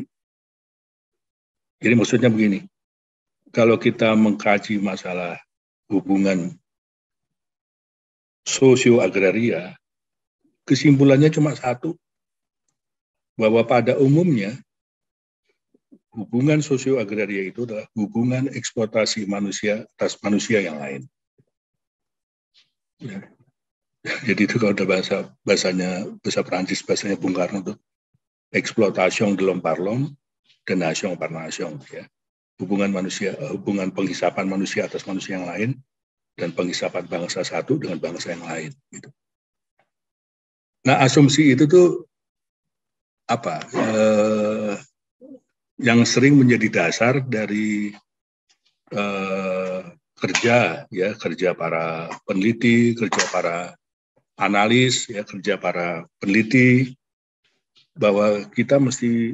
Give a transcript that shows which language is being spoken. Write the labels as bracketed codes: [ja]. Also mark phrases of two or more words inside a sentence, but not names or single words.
[id] Jadi maksudnya begini, kalau kita mengkaji masalah hubungan sosio-agraria, kesimpulannya cuma satu, bahwa pada umumnya hubungan sosio-agraria itu adalah hubungan eksploitasi manusia atas manusia yang lain. Ya. Jadi itu kalau ada bahasanya Perancis, bahasanya Bung Karno itu [fr] exploitation de l'homme par l'homme, de nation par nation, [id] ya. Hubungan penghisapan manusia atas manusia yang lain dan penghisapan bangsa satu dengan bangsa yang lain, gitu. Nah, asumsi itu tuh apa? Yang sering menjadi dasar dari kerja para peneliti, kerja para analis, ya, kerja para peneliti, bahwa kita mesti